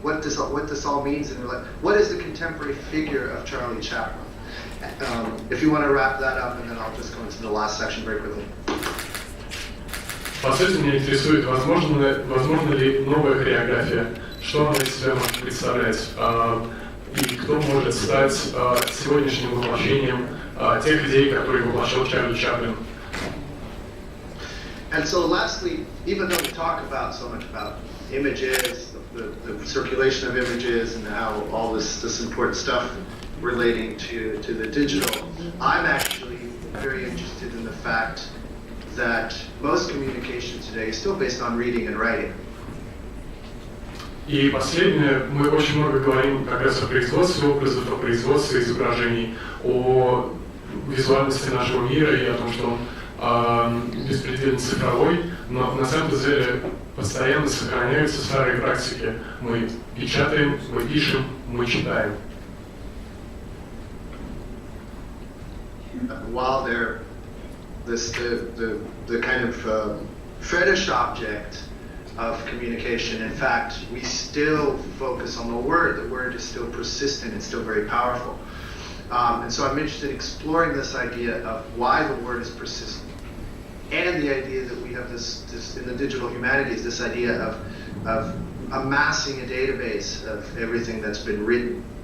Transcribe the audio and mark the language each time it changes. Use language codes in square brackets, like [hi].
[en] What this all means, and what is the contemporary figure of Charlie Chaplin? If you want to wrap that up, and then I'll just go into the last section very quickly. [ru] По сути, меня интересует, возможно ли новая хореография, что она из себя может представлять, и кто может стать сегодняшним воплощением тех идей, которые воплощал Чарли Чаплин. [en] And so lastly, even though we talk so much about images, the circulation of images, and how all this important stuff relating to the digital, I'm actually very interested in the fact that most communication today is still based on reading and writing. [ru] И последнее, мы очень много говорим как раз о производстве образов, о производстве изображений, о визуальности нашего мира и о том, что он беспредельно цифровой, но на самом деле постоянно сохраняются старые практики. Мы печатаем, мы пишем, мы читаем. [en] While they're the kind of fetish object of communication, in fact, we still focus on the word. The word is still persistent, it's still very powerful. And so I'm interested in exploring this idea of why the word is persistent, and the idea that we have this in the digital humanities, this idea of amassing a database of everything that's been written.